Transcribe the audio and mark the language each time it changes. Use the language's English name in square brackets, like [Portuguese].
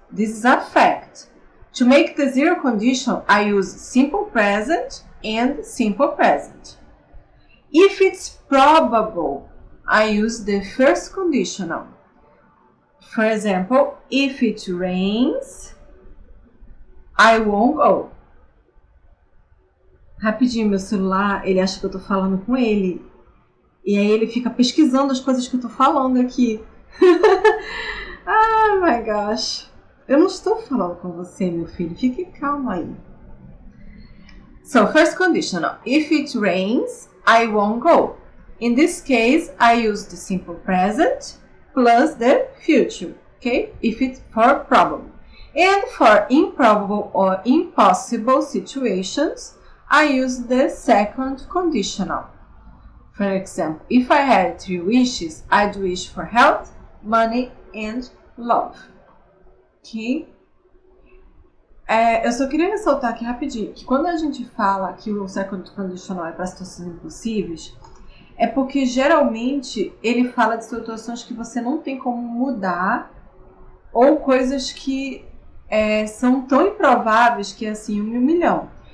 [English] This is a fact. To make the zero conditional, I use simple present and simple present. If it's probable, I use the first conditional. For example, if it rains, I won't go. [Portuguese] Rapidinho, meu celular, ele acha que eu tô falando com ele. E aí ele fica pesquisando as coisas que eu tô falando aqui. [English] Oh my gosh. [Portuguese] Eu não estou falando com você, meu filho. Fique calmo aí. [English] So, first conditional. If it rains, I won't go. In this case, I use the simple present plus the future. Okay? If it's for probable. And for improbable or impossible situations, I use the second conditional. For example, if I had 3 wishes, I'd wish for health, money, and love. Ok? [Portuguese] Eu só queria ressaltar aqui rapidinho que quando a gente fala que o second conditional é para situações impossíveis, é porque geralmente ele fala de situações que você não tem como mudar ou coisas que são tão improváveis que é assim 1 em 1 milhão.